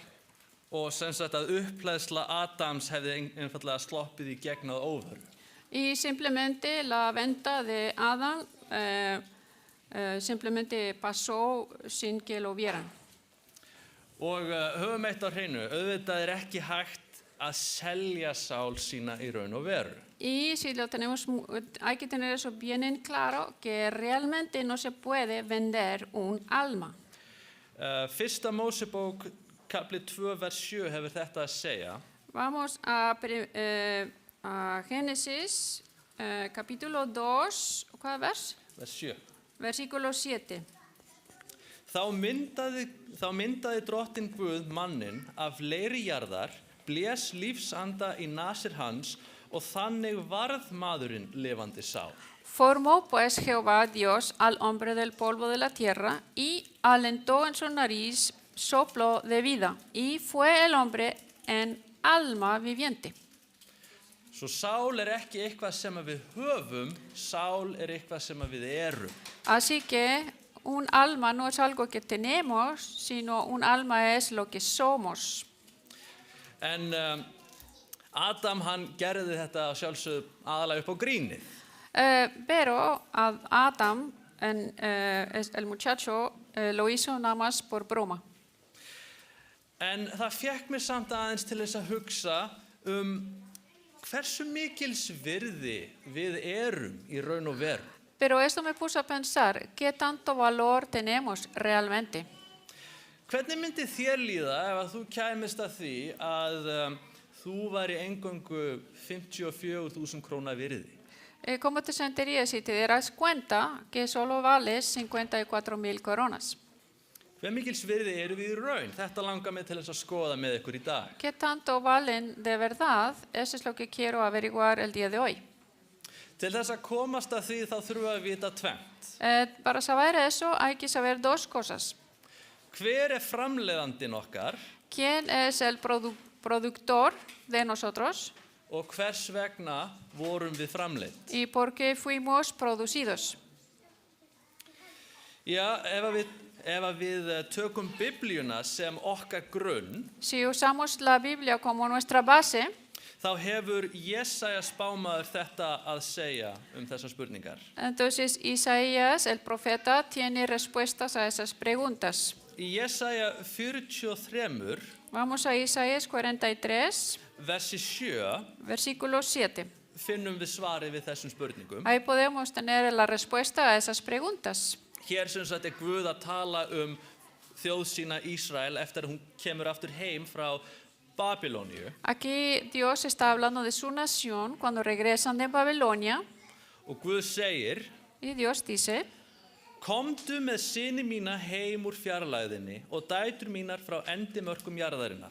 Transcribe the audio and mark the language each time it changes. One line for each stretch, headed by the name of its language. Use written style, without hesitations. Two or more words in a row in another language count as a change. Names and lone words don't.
Icelandic: Og sem sagt að upphleðsla Adams hefði einfallega sloppið í gegn að óvöru.
Spanish: Y simplemente la venta de Adam simplemente pasó sin que lo vieran.
Icelandic: Og höfum eitt á hreinu, auðvitað ekki hægt að selja sál sína í raun og veru.
Spanish: Y si lo tenemos, hay que tener eso bien en claro, que realmente no se puede vender un alma.
Icelandic: Fyrsta Mósebók, kapli 2, vers 7 hefur þetta að segja.
Spanish: Vamos a Génesis, capítulo 2, ¿cuál vers?
Icelandic: Vers 7.
Spanish: Versículo 7.
Icelandic: Þá myndaði drottinn Guð manninn af leiri jarðar, blés lífsanda í nasir hans og þannig varð maðurinn lifandi sál.
Spanish: Formó pues Jehová Dios al hombre del polvo de la tierra y alentó en su nariz soplo de vida y fue el hombre en alma viviente.
Icelandic: Svo sál ekki eitthvað sem við höfum, sál eitthvað sem við erum.
Spanish: Así que un alma no es algo que tenemos, sino un alma es lo que somos.
Icelandic: En Adam hann gerði þetta sjálfsögðu aðalega upp á grínið.
Spanish: Pero Adam, el muchacho, lo hizo nada más por broma.
Icelandic: En það fékk mig samt aðeins til þess að hugsa hversu mikils virði við erum í raun og veru.
Spanish: Pero esto me puso a pensar, ¿qué tanto valor tenemos realmente?
Icelandic: Hvernig myndi þér líða ef að þú kæmist að því að þú væri eingöngu 54.000 króna virði?
Spanish: ¿Cómo te sentirías si te dieras cuenta que solo vales 54,000 coronas?
Icelandic: Hve mikils virði eru við í raun? Þetta langar mig til þess að skoða með ykkur í dag.
Spanish: ¿Qué tanto valen de verdad? Eso es lo que quiero averiguar el día de hoy.
Icelandic: Til þess að komast að því þá þurfum við að vita tvennt.
Spanish: Para saber eso hay que saber dos cosas.
Icelandic: Hver framleiðandinn okkar?
Spanish: ¿Quién es el productor de nosotros?
Icelandic: Og hvers vegna vorum við framleidd?
Spanish: ¿Y por qué fuimos producidos?
Icelandic: Já, ef við tökum Biblíuna sem okkar grunn,
Spanish: Si usamos la Biblia como nuestra base,
Icelandic: þá hefur Jesaja spámaður þetta að segja þessar spurningar.
Spanish: entonces Isaías, el profeta, tiene respuestas a esas preguntas.
Icelandic: Í Jesaja 43,
Spanish: Vamos a Isaías 43,
Icelandic: versi 7,
Spanish: versículo 7.
Icelandic: finnum við svarið við þessum spurningum.
Spanish: Ahí podemos tener la respuesta a esas preguntas.
Icelandic: Hér sem sagt Guð að tala þjóð sína Ísrael eftir að hún kemur aftur heim frá Babilóníu.
Spanish: Aquí Dios está hablando de su nación cuando regresan de Babilonia
Icelandic: Og Guð segir,
Spanish: y Dios dice,
Icelandic: komdu með syni mína heim úr fjarlægðinni og dætur mínar frá endimörkum jarðarinnar.